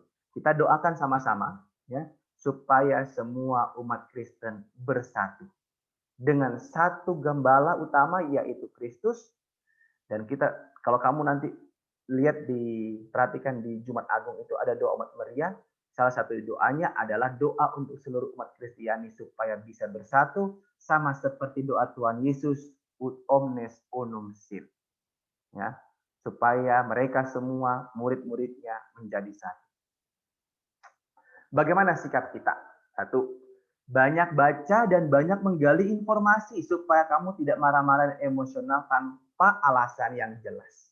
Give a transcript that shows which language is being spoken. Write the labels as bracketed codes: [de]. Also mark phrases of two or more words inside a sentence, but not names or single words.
[id] Kita doakan sama-sama, ya, supaya semua umat Kristen bersatu dengan satu gembala utama yaitu Kristus. Dan kita, kalau kamu nanti perhatikan di Jumat Agung itu ada doa umat Maria. Salah satu doanya adalah doa untuk seluruh umat Kristiani supaya bisa bersatu sama seperti doa Tuhan Yesus [la] ut omnes unum sit. [id] Ya, supaya mereka semua murid-muridnya menjadi satu. Bagaimana sikap kita? Satu, banyak baca dan banyak menggali informasi supaya kamu tidak marah-marah dan emosional tanpa alasan yang jelas.